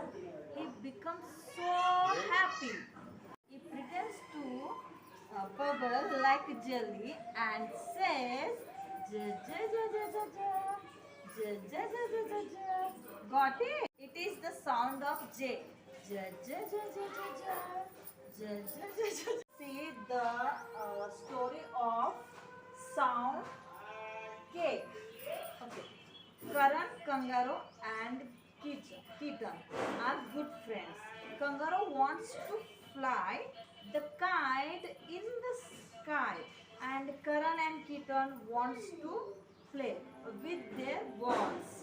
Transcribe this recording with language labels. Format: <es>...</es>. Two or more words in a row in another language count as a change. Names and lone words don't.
<en>He becomes so happy. He pretends to bubble like jelly and says, ja, ja, ja, ja, ja, ja. Ja, ja, ja, ja, ja, ja. Got it? It is the sound of J. Ja, ja, ja, ja, ja, ja. Ja, ja, ja, ja, ja. See the story of sound K. Okay. Karan, Kangaroo and Kitten are good friends. Kangaroo wants to fly the kite in the sky and Karan and Kitten wants to play with their balls.</en>